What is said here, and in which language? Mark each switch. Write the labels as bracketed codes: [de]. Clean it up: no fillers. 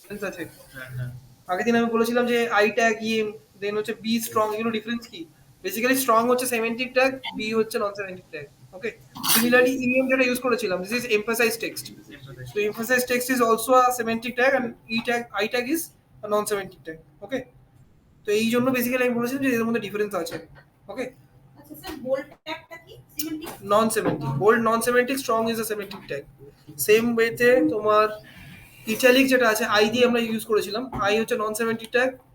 [bn] আছে। আগের দিন আমি বলেছিলাম যে আই ট্যাগ, ইএম, দেন হচ্ছে বি স্ট্রং, এগুলো ডিফারেন্স কি? বেসিক্যালি স্ট্রং হচ্ছে সেমেন্টিক ট্যাগ, বি হচ্ছে নন সেমেন্টিক ট্যাগ। ওকে, সিমিলারলি ইএম যেটা ইউজ করেছিলাম, [en] This is emphasize text. So emphasize text is also a semantic tag and I tag is a non semantic tag. [bn] Okay, তো এই জন্য basically আমি বলেছিলাম যে এর মধ্যে ডিফারেন্স আছে। ওকে, আচ্ছা স্যার, বোল্ড ট্যাগটা কি? Semantic? Non semantic, bold non semantic, [en] Strong is a semantic tag. [bn] Same ওয়েতে তোমার ইটালিক যেটা আছে, আই দিয়ে আমরা ইউজ করেছিলাম, আই হচ্ছে নন সেমেন্টিক ট্যাগ।